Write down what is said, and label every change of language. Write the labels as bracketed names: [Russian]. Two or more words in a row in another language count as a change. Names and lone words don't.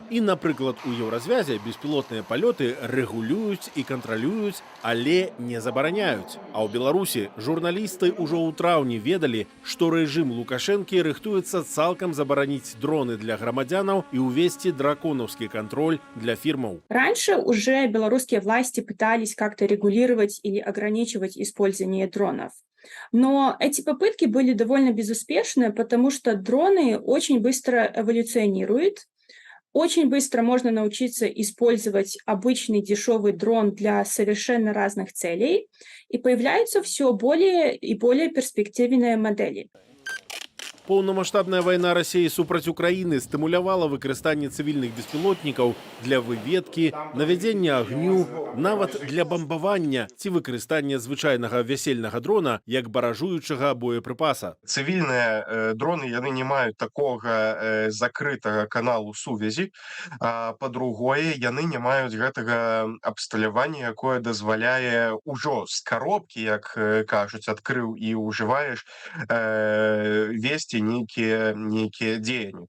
[Belarusian] І, напрыклад, у еўразвязе беспілотныя палёты рэгулююць і кантралююць, але не забараняюць. А ў Беларусі журналісты ўжо ў траўні ведалі, што рэжым Лукашэнкі рыхтуецца цалкам забараніць дроны для грамадзянаў і ўвесці драконаўскі контроль для фирмов. [Russian] Раньше уже белорусские власти пытались как-то регулировать или ограничивать использование дронов. Но эти попытки были довольно безуспешны, потому что дроны очень быстро эволюционируют. Очень быстро можно научиться использовать обычный дешевый дрон для совершенно разных целей. И появляются все более и более перспективные модели. [Belarusian] Поўнамаштабная вайна Расіі супраць Украіны стымулявала выкарыстанне цывільных беспілотнікаў для выведкі, навядзення агню, нават для бамбавання ці выкарыстання звычайнага вясельнага дрона як баражуючага боепрыпаса. Цывільныя дроны яны не маюць такога закрытага каналу сувязі, а па-другое, яны не маюць гэтага абсталявання, якое дазваляе ўжо з каробкі, як кажуць, адкрыў і ўжываеш, весці нейкія дзеянні.